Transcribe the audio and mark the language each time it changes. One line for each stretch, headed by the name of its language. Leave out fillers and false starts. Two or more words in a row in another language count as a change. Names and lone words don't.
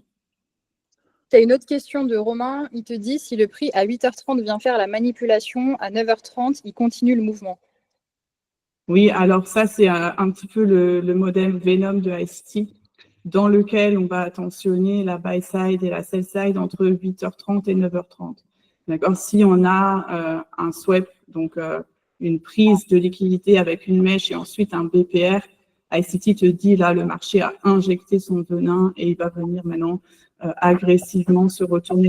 French: Tu as une autre question de Romain. Il te dit si le prix à 8h30 vient faire la manipulation, à 9h30, il continue le mouvement. Oui, alors ça, c'est un petit peu le modèle Venom de ICT, dans lequel on va attentionner la
English: buy side
French: et la
English: sell side
French: entre 8h30 et 9h30. D'accord? Si on a un swap, donc une prise de liquidité avec une mèche et ensuite un BPR, ICT te dit là, le marché a injecté son venin et il va venir maintenant agressivement se retourner.